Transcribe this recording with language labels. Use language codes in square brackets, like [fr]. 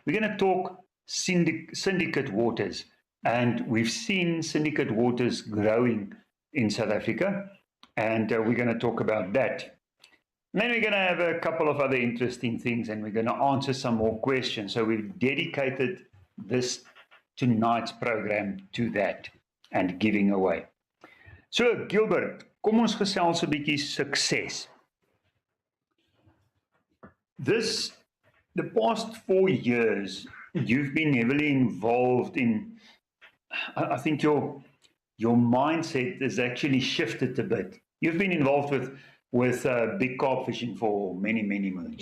[en] We're going to talk syndicate waters, and we've seen syndicate waters growing in South Africa, and we're going to talk about that. And then we're going to have a couple of other interesting things, and we're going to answer some more questions. So we've dedicated this tonight's program to that and giving away. [af] So Gilbert, kom ons gesels 'n bietjie sukses. [en] The past 4 years, you've been heavily involved in, I think your mindset has actually shifted a bit. You've been involved with with big carp fishing for many, many moons.